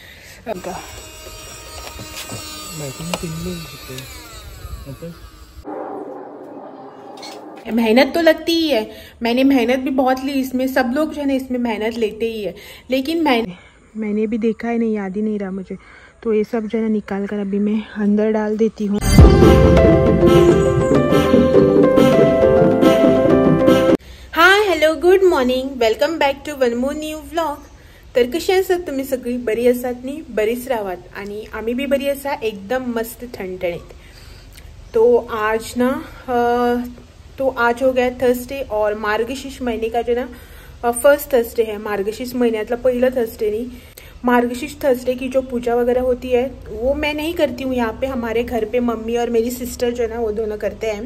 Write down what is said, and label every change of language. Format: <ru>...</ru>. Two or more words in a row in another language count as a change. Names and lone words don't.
<hi>मेहनत तो लगती ही है, मैंने मेहनत भी बहुत ली इसमें, सब लोग जो है ना इसमें मेहनत लेते ही है, लेकिन मैंने भी देखा है नहीं, याद ही नहीं रहा मुझे। तो ये सब जो है ना निकाल कर अभी मैं अंदर डाल देती हूँ।</hi> <en>Hi hello good morning, welcome back to one more new vlog.</en> <kok>तर कशी आसात तुम्ही सगळी? बरी आसात नी? बरीच राहात आणि आम्ही भी बरी आसा, एकदम मस्त ठणठणीत।</kok> <hi>तो आज हो गया थर्सडे और मार्गशीर्ष महीने का जो ना</hi> <en>first Thursday</en> <hi>है। मार्गशीर्ष</hi> <kok>महीन्यातला पहिला</kok> <hi>थर्सडे नहीं, मार्गशीर्ष थर्सडे की जो पूजा वगैरह होती है वो मैं नहीं करती हूँ। यहाँ पे हमारे घर पे मम्मी और मेरी सिस्टर जो है ना वो दोनों करते हैं।</hi>